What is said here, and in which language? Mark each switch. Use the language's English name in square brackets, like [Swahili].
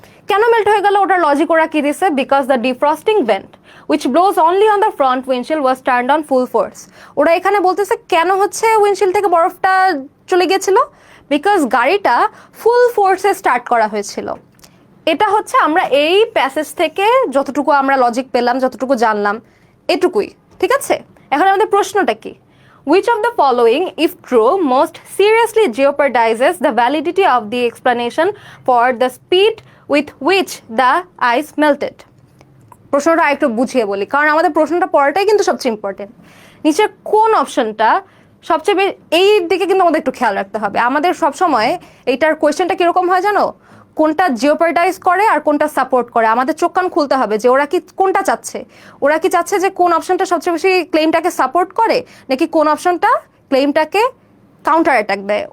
[Bangla] কেন মেল্ট হয়ে গেল ওটার লজিক ওরা কি দিছে? [English] Because the defrosting vent which blows only on the front windshield was turned on full force. [Bangla] ওরা এখানে বলতেছে কেন হচ্ছে উইন্ডশিল্ড থেকে বরফটা চলে গিয়েছিল? বিকজ গাড়িটা ফুল ফোর্সে স্টার্ট করা হয়েছিল। এটা হচ্ছে আমরা এই প্যাসেজ থেকে যতটুকু আমরা লজিক পেলাম, যতটুকু জানলাম, এটুকুই। ঠিক আছে, এখন আমাদের প্রশ্নটা কি? [English] Which of the following, if true, most seriously jeopardizes the validity of the explanation for the speed with which the ice melted? [Bangla] প্রশ্নটা একটু বুঝিয়ে বলি, কারণ আমাদের প্রশ্নটা পড়াটাই কিন্তু সবচেয়ে ইম্পর্টেন্ট। নিচের কোন অপশনটা সবচেয়ে এই দিকে কিন্তু আমাদের একটু খেয়াল রাখতে হবে। আমাদের সবসময় এইটার কোয়েশ্চেনটা কিরকম হয় জানো? কোনটা জিওপারডাইজ করে আর কোনটা সাপোর্ট করে। আমাদের চোখ কান খুলতে হবে যে ওরা কি কোনটা চাচ্ছে। ওরা কি চাচ্ছে যে কোন অপশনটা সবচেয়ে বেশি ক্লেমটাকে সাপোর্ট করে, নাকি কোন অপশনটা ক্লেমটাকে কাউন্টার অ্যাটাক দেয়?